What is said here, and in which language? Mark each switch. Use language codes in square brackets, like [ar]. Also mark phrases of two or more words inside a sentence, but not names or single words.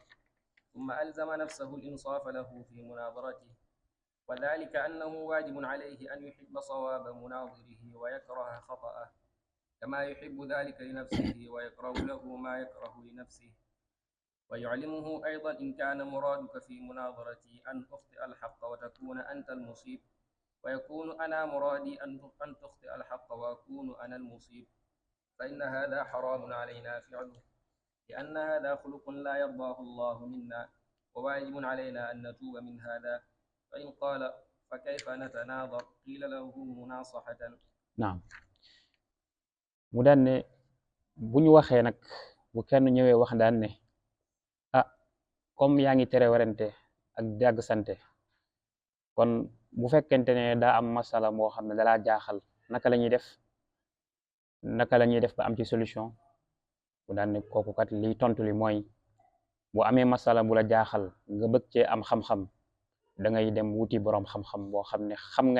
[ar] ثم ألزم نفسه الإنصاف له في مناظرته وذلك أنه واجب عليه أن يحب صواب مناظره ويكره خطأه كما يحب ذلك لنفسه ويكره له ما يكره لنفسه ويعلمه أيضا إن كان مرادك في مناظرتي أن أخطئ الحق وتكون أنت المصيب ويكون أنا مرادي أن تخطئ الحق وأكون أنا المصيب فإن هذا حرام علينا فعله، لأن هذا خلق لا يرضاه الله منا، وواجب علينا أن نتوب من هذا. فإن قال فكيف نتناظر؟ قيل له مناصحة. [wo] naam mu daan ne bu ñu waxee nag bu kenn ñëwee wax daan ne ah comme yaa ngi tere werante ak dàgg sante kon bu fekkente ne daa am masala moo xam ne dalaa jaaxal naka la ñuy def ba am ci solution bu daan ne kooku kat liy tontu li mooy bu amee masala bu la jaaxal nga bëgg cee am xam-xam da ngay dem wuti boroom xam-xam boo xam ne xam nga